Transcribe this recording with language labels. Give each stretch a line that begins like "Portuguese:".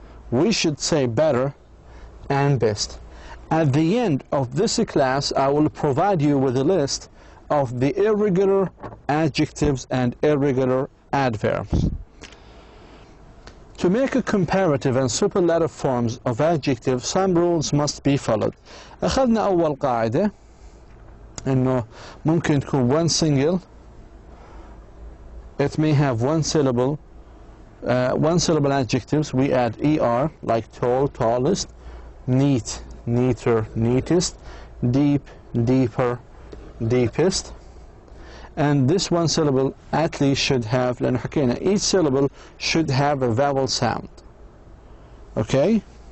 English: We should say better and best. At the end of this class, I will provide you with a list of the irregular adjectives and irregular adverbs. To make a comparative and superlative forms of adjectives, some rules must be followed.
Arabic: أخذنا أول قاعدة إنه ممكن تكون
English: one single. It may have one syllable adjectives. We add er, like tall, tallest, neat, neater, neatest, deep, deeper, deepest. And this one syllable at least should have,
Arabic: لأنه حكينا,
English: each syllable should have a vowel sound. Okay?